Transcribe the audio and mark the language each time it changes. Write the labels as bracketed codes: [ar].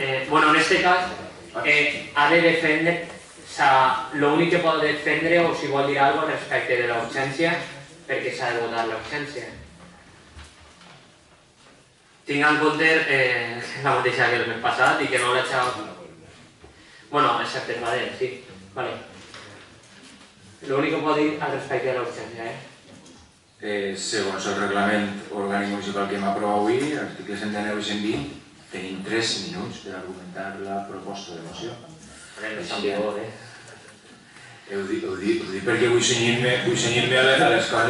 [ca] Bueno, en aquest cas, ha de defendre... L'únic que pot defendre, o si vol dir alguna cosa respecte de l'urgència, perquè s'ha de votar l'urgència. tinc en compte la mateixa que el mes passat i que no l'he eixat... Bueno, excepte el Badell, sí. Vale. [es] Lo único que puedo decir al respecto de la urgencia, [ca] Segons el reglament orgànic municipal que hem aprovat avui, articles 119 i 120, tenim 3 minuts per argumentar la proposta de moció. No està en vigor, Ho dic perquè vull cenyir-me a les coses...